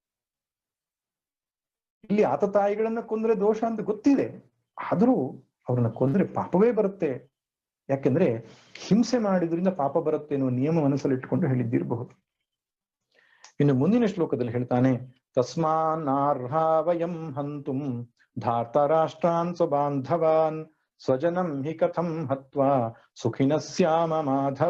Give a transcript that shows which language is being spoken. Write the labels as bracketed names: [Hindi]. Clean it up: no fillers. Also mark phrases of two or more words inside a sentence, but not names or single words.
[Kannada] ಇಲ್ಲಿ ಆತತಾಯಿಗಳನ್ನ ಕೊಂದ್ರೆ ದೋಷ ಅಂತ ಗೊತ್ತಿದೆ, ಆದ್ರೂ ಅವ್ರನ್ನ ಕೊಂದ್ರೆ ಪಾಪವೇ ಬರುತ್ತೆ ಯಾಕೆಂದ್ರೆ ಹಿಂಸೆ ಮಾಡಿದ್ರಿಂದ ಪಾಪ ಬರುತ್ತೆ ಎನ್ನುವ ನಿಯಮ ಮನಸ್ಸಲ್ಲಿ ಇಟ್ಟುಕೊಂಡು ಹೇಳಿದ್ದಿರಬಹುದು. ಇನ್ನು ಮುಂದಿನ ಶ್ಲೋಕದಲ್ಲಿ ಹೇಳ್ತಾನೆ, [Sanskrit] ತಸ್ಮಾನ್ನಾರ್ಹ ವಯಂ ಹಂತುಂ ಧಾರ್ತರಾಷ್ಟ್ರಾನ್ ಸ್ವಬಾಂಧವಾನ್ ಸ್ವಜನಂ ಹಿ ಕಥಂ ಹತ್ವಾ ಸುಖಿನ ಸ್ಯಾಮ ಮಾಧವ.